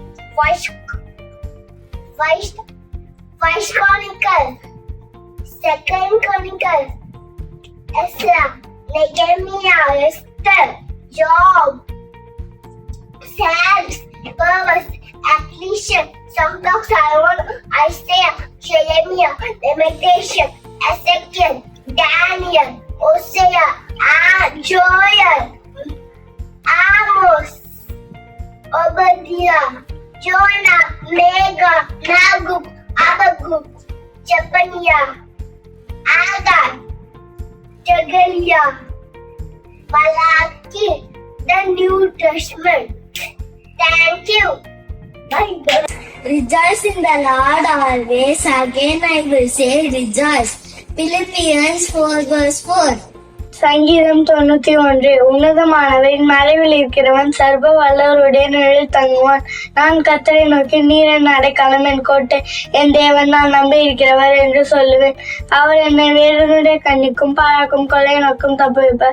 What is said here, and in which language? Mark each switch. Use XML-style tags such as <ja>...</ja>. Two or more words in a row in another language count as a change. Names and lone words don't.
<en>First Chronicle, Second Chronicle, Ezra, Nehemiah, Esther, Job, Psalms, Proverbs, Ecclesiastes, Song of Solomon, Isaiah, Jeremiah, Lamentation, Ezekiel, Daniel, Hosea, Joel, Amos, Obadiah, Jonah, Mega, Nagub, Abagub, Zephaniah, Agar, Jagaliah, Malachi, the New Testament. Thank you. Bye. Rejoice in the Lord always. Again I will say rejoice. Philippians 4 verse 4.</en> <ta>சங்கீதம் 91. உன்னதமானவரின் மறைவில் இருக்கிறவன் சர்வ வல்லவருடைய நிழலில் தங்குவான். நான் கர்த்தரை நோக்கி நீர் என் அடைக்கலம், என் கோட்டை, என் தேவன், நான் நம்பி இருக்கிறவர் என்று சொல்லுவேன். அவர் என்னை வேடனுடைய கண்ணிக்கும் பாழாக்கும் கொள்ளை நோக்கும் தப்புவிப்பார்.</ta>